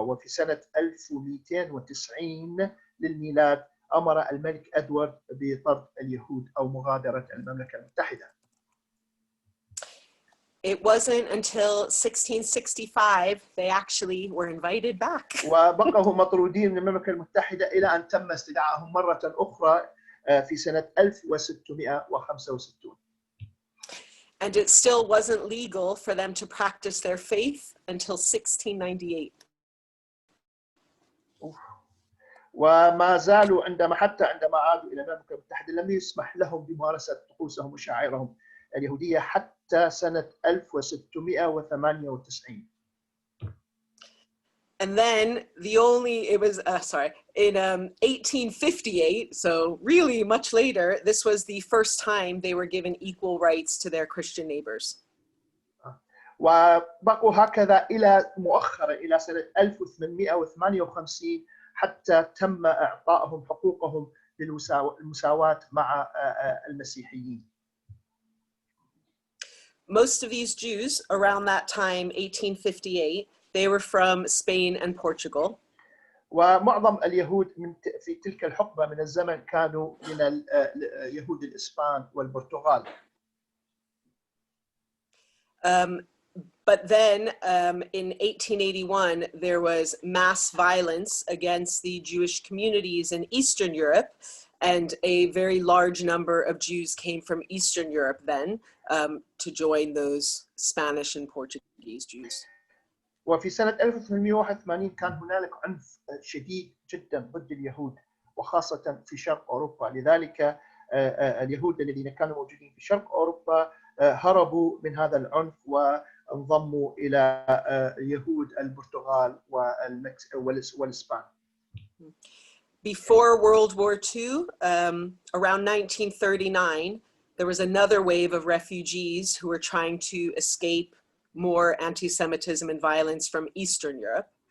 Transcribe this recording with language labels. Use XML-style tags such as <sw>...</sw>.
<ar>وفي سنة 1290 للميلاد أمر الملك إدوارد بطرد اليهود أو مغادرة المملكة المتحدة.</ar> <en>It wasn't until 1665 they actually were invited back.</en> <ar>وبقوا مطرودين من المملكة المتحدة إلى أن تم استدعائهم مرة أخرى في سنة 1665.</ar> <en>And it still wasn't legal for them to practice their faith until 1698.</en> <ar>وما زالوا عندما عادوا إلى المملكة المتحدة لم يسمح لهم بممارسة طقوسهم وشعائرهم اليهودية حتى سنة 1698.</ar> <en>And then in 1858, so really much later, this was the first time they were given equal rights to their Christian neighbors.</en> <ar>وبقوا هكذا إلى مؤخرا إلى سنة 1858 حتى تم إعطائهم حقوقهم للمساواة مع المسيحيين.</ar> <en>Most of these Jews around that time, 1858, they were from Spain and Portugal.</en> <ar>ومعظم اليهود في تلك الحقبة من الزمن كانوا من يهود الإسبان والبرتغال.</ar> <en>But then in 1881, there was mass violence against the Jewish communities in Eastern Europe, and a very large number of Jews came from Eastern Europe then to join those Spanish and Portuguese Jews.</en> <ar>وفي سنة 1881 كان هنالك عنف شديد جدا ضد اليهود وخاصة في شرق أوروبا. لذلك اليهود الذين كانوا موجودين في شرق أوروبا هربوا من هذا العنف وانضموا إلى يهود البرتغال والإسبان.</ar> <en>Before World War II, around 1939, there was another wave of refugees who were trying to escape more anti-Semitism and violence from Eastern Europe.</en>